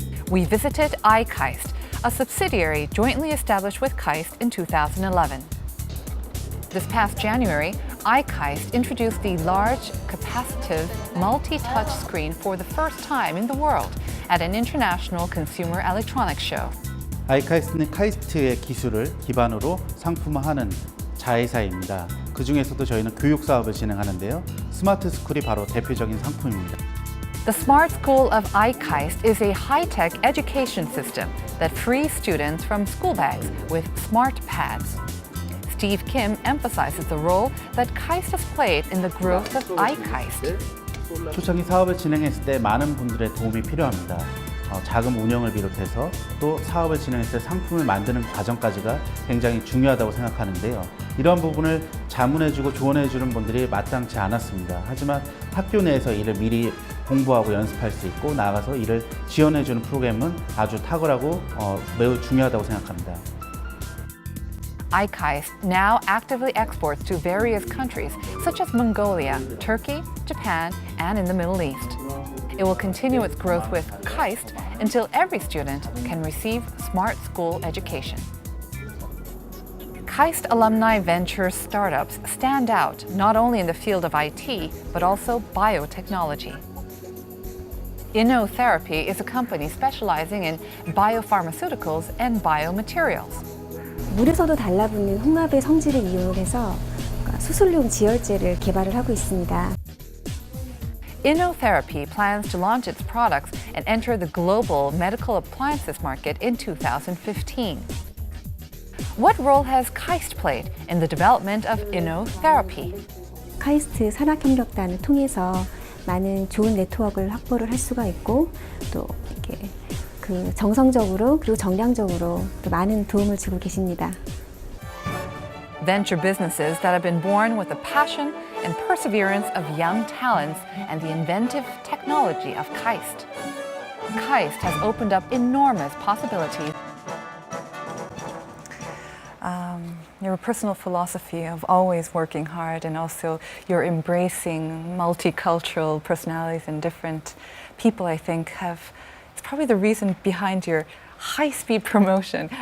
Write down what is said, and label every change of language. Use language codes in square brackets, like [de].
[en] We visited KAIST, a subsidiary jointly established with KAIST in 2011. This past January, KAIST introduced the large capacitive multi-touch screen for the first time in the world at an international consumer electronics show. [ko] KAIST는 카이스트의 기술을 기반으로 상품화하는 자회사입니다. 그 중에서도 저희는 교육 사업을 진행하는데요. 스마트 스쿨이 바로 대표적인 상품입니다. [en] The Smart School of KAIST is a high-tech education system that frees students from school bags with smart pads. Steve Kim emphasizes the role that KAIST has played in the growth of KAIST. [ko] 초창기 사업을 진행했을 때 많은 분들의 도움이 필요합니다. 자금 운영을 비롯해서 또 사업을 진행했을 때 상품을 만드는 과정까지가 굉장히 중요하다고 생각하는데요. 이런 부분을 자문해주고 조언해주는 분들이 마땅치 않았습니다. 하지만 학교 내에서 이를 미리 공부하고 연습할 수 있고 나아가서 이를 지원해주는 프로그램은 아주 탁월하고 매우 중요하다고 생각합니다. [en] KAIST now actively exports to various countries such as Mongolia, Turkey, Japan, and in the Middle East. It will continue its growth with KAIST until every student can receive smart school education. KAIST alumni venture startups stand out not only in the field of IT, but also biotechnology. InnoTherapy is a company specializing in biopharmaceuticals and biomaterials. [ko] 물에서도 달라붙는 홍합의 성질을 이용해서 수술용 지혈제를 개발을 하고 있습니다. [en] InnoTherapy plans to launch its products and enter the global medical appliances market in 2015. What role has KAIST played in the development of InnoTherapy? [ko] 카이스트 산학협력단을 통해서 많은 좋은 네트워크를 확보를 할 수가 있고 또 이렇게 그 정성적으로 그리고 정량적으로 또 많은 도움을 주고 계십니다. [en] Venture businesses that have been born with the passion and perseverance of young talents and the inventive technology of KAIST. KAIST has opened up enormous possibilities. Your personal philosophy of always working hard and also your embracing multicultural personalities and different people, I think, it's probably the reason behind your high-speed promotion.